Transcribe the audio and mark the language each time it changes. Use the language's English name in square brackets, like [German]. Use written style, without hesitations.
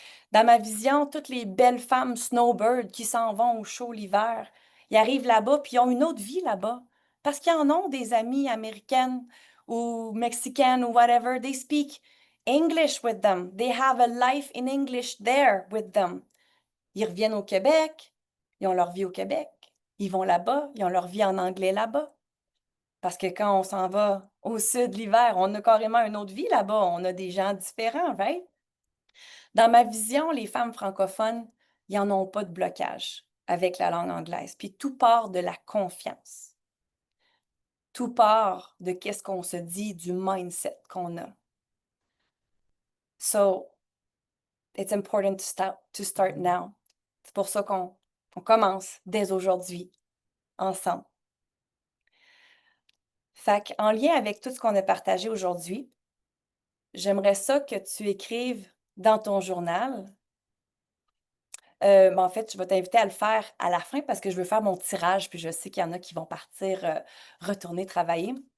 [French] Dans ma vision, toutes les belles femmes snowbird qui s'en vont au chaud l'hiver, ils arrivent là-bas, puis ils ont une autre vie là-bas. Parce qu'ils en ont des amies américaines ou mexicaines ou whatever. [English] They speak English with them. They have a life in English there with them. [French] Ils reviennent au Québec, ils ont leur vie au Québec. Ils vont là-bas, ils ont leur vie en anglais là-bas. Parce que quand on s'en va au sud l'hiver, on a carrément une autre vie là-bas. On a des gens différents, right? Dans ma vision, les femmes francophones, ils n'en ont pas de blocage avec la langue anglaise. Puis tout part de la confiance. Tout part de qu'est-ce qu'on se dit, du mindset qu'on a. [English] So, it's important to start now. [French] C'est pour ça qu'on commence dès aujourd'hui, ensemble. Fait qu'en lien avec tout ce qu'on a partagé aujourd'hui, j'aimerais ça que tu écrives dans ton journal. En fait, je vais t'inviter à le faire à la fin parce que je veux faire mon tirage, puis je sais qu'il y en a qui vont partir, retourner travailler.